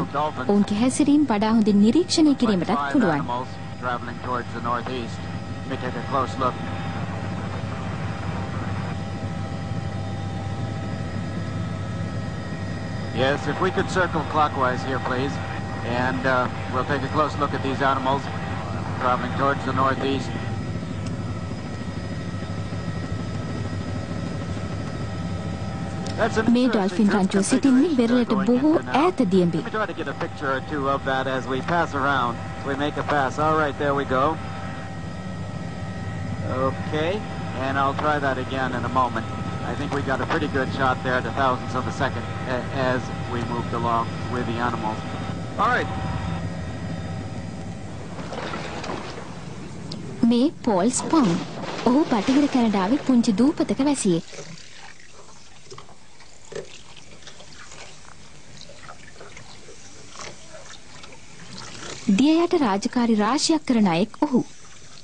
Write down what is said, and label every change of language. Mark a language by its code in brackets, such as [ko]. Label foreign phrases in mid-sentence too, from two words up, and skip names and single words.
[si] ඔවුන්ගේ හැසිරීම වඩා හොඳින් නිරීක්ෂණය කිරීමටත් පුළුවන්. [en] Yes, if we could circle clockwise here, please. And we'll take a close look at these animals traveling towards the northeast. [si] මේ ඩොල්ෆින් රංචුව සිටින්නේ වෙරළට බොහෝ ඈත දියඹේ. [en] Let me try to get a picture or two of that as we pass around. We make a pass. All right, there we go. Okay, and I'll try that again in a moment. I think we got a pretty good shot there at the thousandths of a second as we moved along with the animals. All right. [si] මේ පෝල් ස්පොන්. ඔහු බටහිර කැනඩාවේ පුංචි දූපතක වැසියෙක්. දිය යට රාජකාරි රාශියක් කරන අයෙක් ඔහු.